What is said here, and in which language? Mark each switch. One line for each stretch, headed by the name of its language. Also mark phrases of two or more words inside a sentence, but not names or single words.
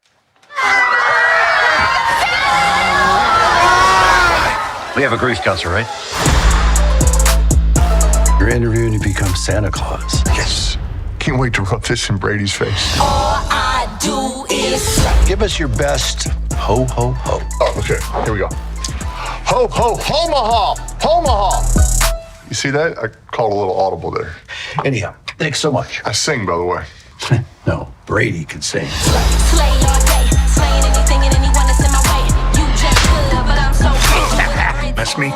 English: We have a grief counselor, right? You're interviewing to become Santa Claus. Yes. Can't wait to rub this in Brady's face. All I do is Give us your best ho, ho, ho. Oh, okay. Here we go. Ho, ho, homaha! Homaha! You see that? I called a little audible there. Anyhow, thanks so much. I sing, by the way. No, Brady can sing. slay all day, slaying anything and anyone that's in my way. You just good, but I'm so good. That's me.